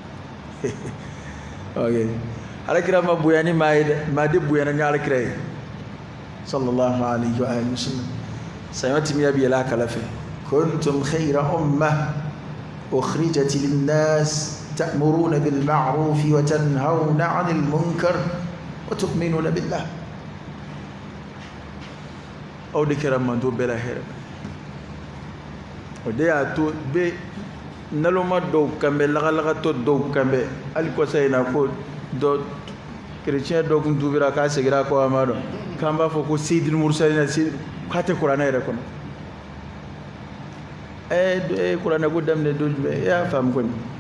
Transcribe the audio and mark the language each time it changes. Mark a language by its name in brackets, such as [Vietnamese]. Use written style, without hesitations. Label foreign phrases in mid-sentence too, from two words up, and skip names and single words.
[Bambara] alakira ma bonya ni maa ye dɛ maa de bonyana ni alakira ye [Arabic] صلى الله عليه وسلم [Bambara] saɲɔ timiya bɛ yɛlɛ a kala fɛ [Arabic] كنتم خير أمة أخرجت للناس تأمرون بالمعروف وتنهون عن المنكر وتؤمنون بالله [Bambara] aw de kɛra manto bɛɛ la hɛrɛ o de y'a to bɛ naloma dɔw kanbɛ lagalagatɔ dɔw kanbɛ hali kɔsa in na ko dɔ kerecɛn dɔ tun tubira k'a segira kɔ a ma dɔn k'an b'a fɔ ko [Arabic] سيد المرسلين [Bambara] k'a tɛ kuranɛ yɛrɛ kɔnɔ e kuranɛ ko daminɛ don jumɛn e y'a faamu kɔni